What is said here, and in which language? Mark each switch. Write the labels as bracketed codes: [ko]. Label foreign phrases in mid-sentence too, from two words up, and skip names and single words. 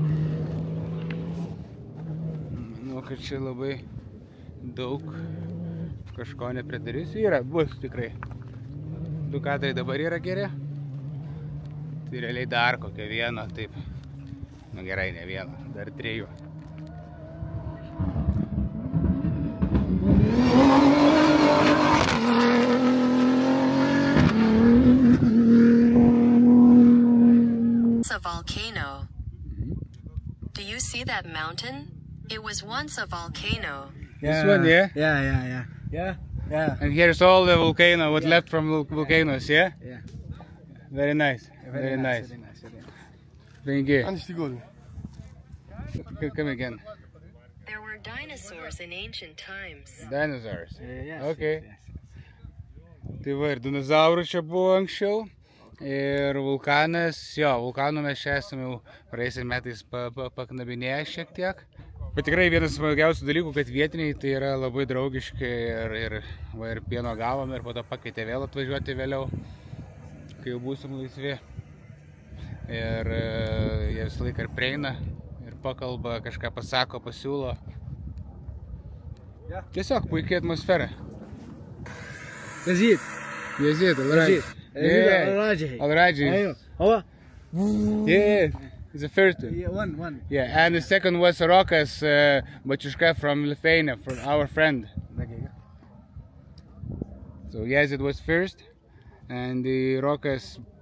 [lt] Manau, kad čia labai daug kažko nepridarysiu. Bus tikrai. 2 kadrai dabar yra geri. Tai realiai dar kokią vieną, taip. Nu gerai, ne vieną, dar 3. [en] A volcano. Do you see that mountain? It was once a volcano. This one, yeah? Yeah. And here's all the volcano, what left from volcanoes, yeah? Yeah. Very nice. Very nice. Thank you. Come again. There were dinosaurs in ancient times. Dinosaurs. Yes, Okay. yes. [lt] Tai va, ir dinozaurų čia buvo anksčiau. Ir vulkanas, jo, vulkanų mes čia esame jau praėjusiais metais paknabinėję šiek tiek. Bet tikrai vienas smagiausių dalykų, kad vietiniai tai yra labai draugiški ir pieno gavom ir po to pakeitė vėl atvažiuoti vėliau, kai jau būsim laisvi. Ir jie visą laiką ir prieina, ir pakalba, kažką pasako, pasiūlo. Tiesiog puikiai atmosfera. [en] Yazid. Yazid, Al-Raji. Al-Raji. Yeah, it's the first one. Yeah, one. Yeah, and the second was Rokas Bachushka from Lithuania, from our friend. So Yazid was first, and the Rokas.